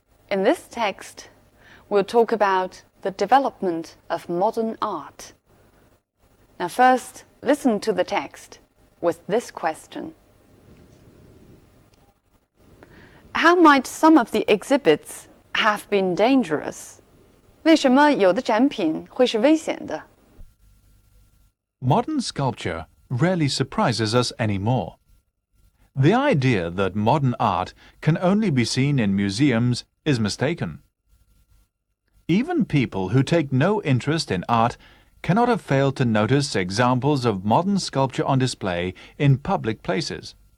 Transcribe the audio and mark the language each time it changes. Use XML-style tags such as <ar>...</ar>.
<en>In this text, we'll talk about the development of modern art. Now first, listen to the text with this question. How might some of the exhibits have been dangerous?</en> <zh>为什么有的展品会是危险的？</zh> <en>Modern sculpture rarely surprises us anymore. The idea that modern art can only be seen in museums is mistaken. Even people who take no interest in art cannot have failed to notice examples of modern sculpture on display in public places.</en>